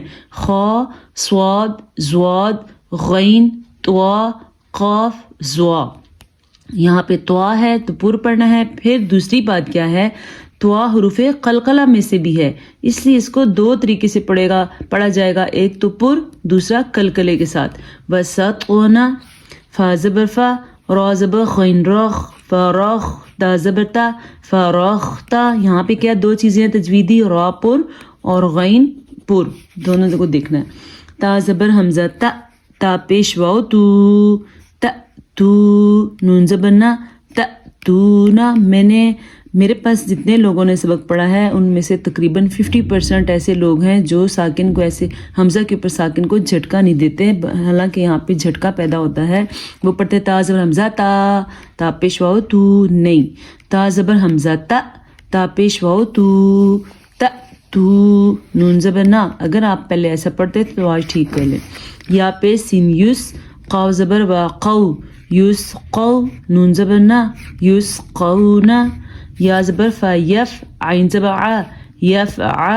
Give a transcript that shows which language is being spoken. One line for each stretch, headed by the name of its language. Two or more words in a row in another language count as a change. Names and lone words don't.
Urdu: خا، صاد، زواد، غین، طوا، قاف، زوا. یہاں پہ طوا ہے تو پر پڑھنا ہے. پھر دوسری بات کیا ہے، طوا حروف قلقلہ میں سے بھی ہے، اس لیے اس کو دو طریقے سے پڑھا جائے گا، ایک تو پر، دوسرا قلقلے کے ساتھ. وسطنا، فا زبر فا، را زبر غین رخ، فراخ، تا زبر تا، فراختا. یہاں پہ کیا دو چیزیں ہیں تجویدی، را پر اور غین پر، دونوں کو دیکھنا ہے. تا زبر حمزہ تا، تا پیش واو تو، تا تو. نون زبر نا، تا تو نا. میرے پاس جتنے لوگوں نے سبق پڑھا ہے ان میں سے تقریباً 50% ایسے لوگ ہیں جو ساکن کو ایسے حمزہ کے اوپر ساکن کو جھٹکا نہیں دیتے، حالانکہ یہاں پہ جھٹکا پیدا ہوتا ہے. وہ پڑھتے تا زبر حمزہ تا، تا پیش واو تو، نہیں، تا زبر حمزہ تا، تا پیش واو تو، تا تو. نون زبر نا. اگر آپ پہلے ایسا پڑھتے تو آج ٹھیک کر لیں. یا پہ سین یوس، قاف زبر وا قو، یوس قو. نون زبر نا، یوس قو نا. یا زبر فا یف، عین زبر ع، یف ع.